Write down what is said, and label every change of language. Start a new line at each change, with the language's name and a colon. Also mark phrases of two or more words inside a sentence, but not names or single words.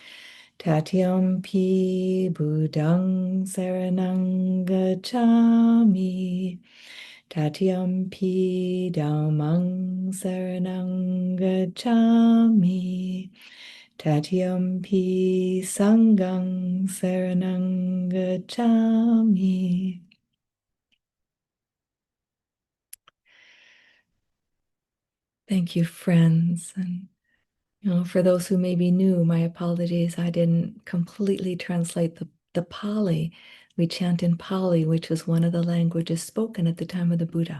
Pali: Tatyampi Buddhang Saranang Gacchami, Tatyampi Dhammang Saranang Gacchami, Tatyampi Sanghang Saranang Gacchami.
English: Thank you, friends. And For those who may be new, my apologies. I didn't completely translate the Pali. We chant in Pali, which was one of the languages spoken at the time of the Buddha.